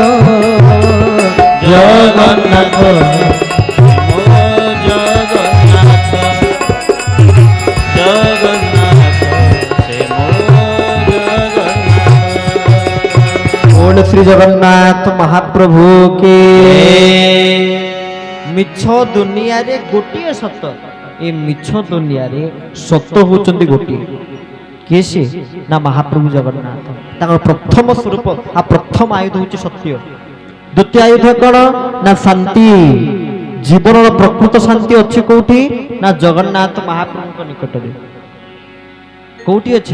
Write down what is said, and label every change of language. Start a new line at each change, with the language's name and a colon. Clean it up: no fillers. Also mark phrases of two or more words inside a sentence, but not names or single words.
Odia: জগন্নাথ ও জগন্নাথ জগন্নাথ ଶ୍ରୀ ଜଗନ୍ନାଥ ମହାପ୍ରଭୁ କେ। ମିଛ ଦୁନିଆରେ ଗୋଟିଏ ସତ, ଏ ମିଛ ଦୁନିଆରେ ସତ ହଉଛନ୍ତି ଗୋଟିଏ। କିଏ ସେ? ନା ମହାପ୍ରଭୁ ଜଗନ୍ନାଥ। ତାଙ୍କର ପ୍ରଥମ ସ୍ୱରୂପ ଆଉ ପ୍ରଥମ ଆୟୁଧ ହଉଛି ସତ୍ୟ। ଦ୍ୱିତୀୟ ଆୟୁଧ କଣ? ନା ଶାନ୍ତି। ଜୀବନର ପ୍ରକୃତ ଶାନ୍ତି ଅଛି କୋଉଠି? ନା ଜଗନ୍ନାଥ ମହାପ୍ରଭୁଙ୍କ ନିକଟରେ। କୋଉଠି ଅଛି?